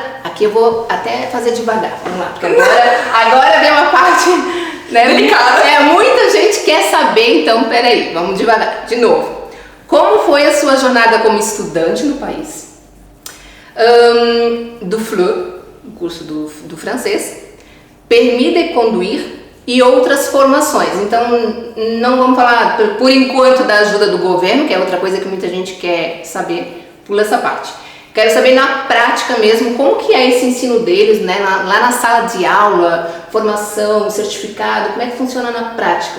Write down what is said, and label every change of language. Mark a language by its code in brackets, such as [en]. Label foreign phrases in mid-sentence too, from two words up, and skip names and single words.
[pt] Aqui eu vou até fazer devagar, vamos lá, porque agora vem uma parte, né, delicada. Muita gente quer saber, então peraí, vamos devagar, de novo. Como foi a sua jornada como estudante no país? Do FLE, o curso do francês, [fr] permis de conduire [pt] e outras formações. Então não vamos falar por enquanto da ajuda do governo, que é outra coisa que muita gente quer saber, pula essa parte. Quero saber na prática mesmo como que é esse ensino deles, né? Lá na sala de aula, formação, certificado, como é que funciona na prática?